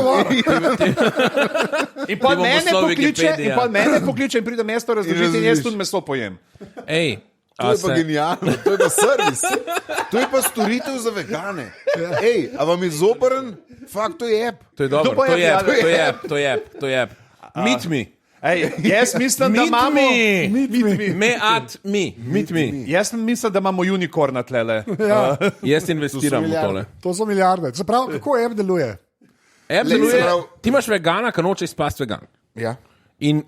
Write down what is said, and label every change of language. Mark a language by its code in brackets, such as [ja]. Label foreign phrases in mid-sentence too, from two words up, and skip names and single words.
[sl] in pa mene pokliče in pride mesto razložiti in jaz tudi meso pojem. To je pa genialno, to je pa servis. To je pa storitev za vegane. A vam je zoprn? Fakt, to je app. To je dobro, to je app. [en] Meet me. [sl] Jaz mislim, da imamo Jaz mislim, da imamo unikorna tlele. Jaz investiram v tole. To so milijarde. Zaprav, kako app deluje? App deluje, ti imaš vegana, ki noče izpasti vegan. Ja. In,